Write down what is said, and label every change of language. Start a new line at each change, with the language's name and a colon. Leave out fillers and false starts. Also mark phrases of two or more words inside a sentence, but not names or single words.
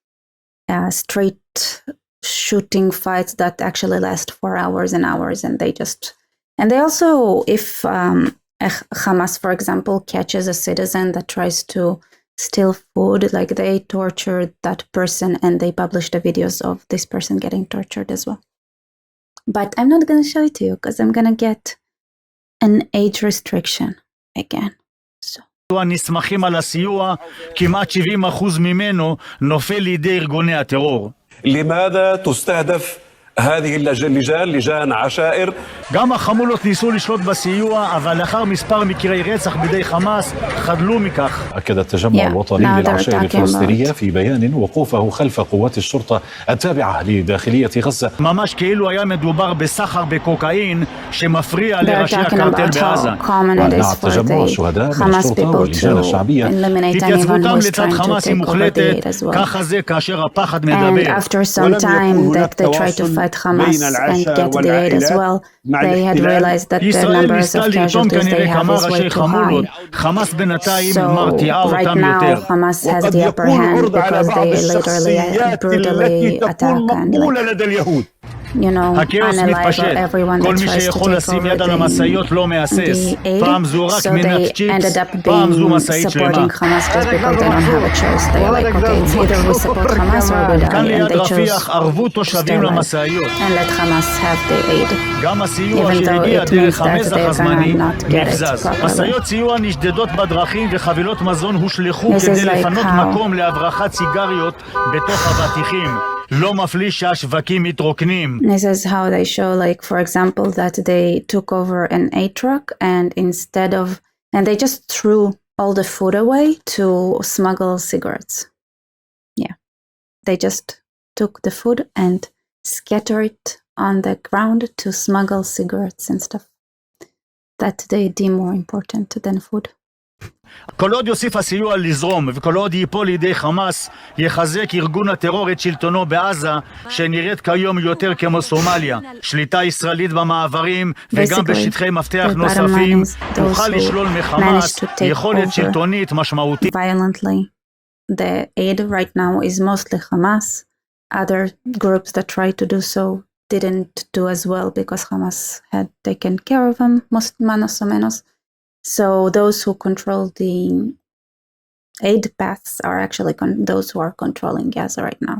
English: street shooting fights that actually last for hours and hours, and they also, if Hamas, for example, catches a citizen that tries to steal food, like they torture that person and they publish the videos of this person getting tortured as well. But I'm not going to show it to you because I'm going to get an age restriction again. So.
Hebrew: נסמכים על הסיוע, כמעט 70% ממנו נופל לידי ארגוני הטרור.
Arabic: لماذا تستهدف هذه اللجان لجان عشائر.
Hebrew: גם החמולות ניסו לשלוט בסיוע, אבל לאחר מספר מקרי רצח בידי חמאס חדלו מכך.
Arabic: أكد التجمع الوطني للعشائر الفلسطينية في بيان وقوفه خلف قوات الشرطة التابعة لداخلية غزة.
Hebrew: ממש כאילו היה מדובר בסחר בקוקאין שמפריע לראשי הקרטל בעזה.
Arabic: ونعت تجمع الشهداء من الشرطة واللجان الشعبية.
Hebrew: התייצבותם לצד חמאס היא מוחלטת, ככה זה כאשר הפחד מדבר.
English: fight Hamas and get the aid as well. They had realized that the numbers of casualties they have is way too high. So right now Hamas has the upper hand because they literally brutally attack and analyze everyone that tries to take over the aid. So they ended up being supporting Hamas just because they don't have a choice. They're like, okay, it's either we support Hamas or we die, and they chose to stay alive and let Hamas have the aid, even though it means that they're gonna not get it properly.
Hebrew: משאיות סיוע נשדדות בדרכים וחבילות מזון הושלחו כדי לפנות מקום להברחת סיגריות בתוך אבטיחים. לא מפליא שהשווקים מתרוקנים.
English: This is how they show, like, for example, that they took over an aid truck and they just threw all the food away to smuggle cigarettes. Yeah. They just took the food and scattered it on the ground to smuggle cigarettes and stuff that they deem more important than food.
Hebrew: כל עוד יוסיף הסיוע לזרום וכל עוד ייפול לידי חמאס, יחזק ארגון הטרור את שלטונו בעזה, שנראית כיום יותר כמו סומליה. שליטה ישראלית במעברים וגם בשטחי מפתח נוספים תוכל לשלול מחמאס יכולת שלטונית משמעותית.
English: Violently. The aid right now is mostly Hamas. Other groups that tried to do so didn't do as well because Hamas had taken care of them,
Spanish: manos o menos.
English: So those who control the aid paths are actually those who are controlling Gaza right now.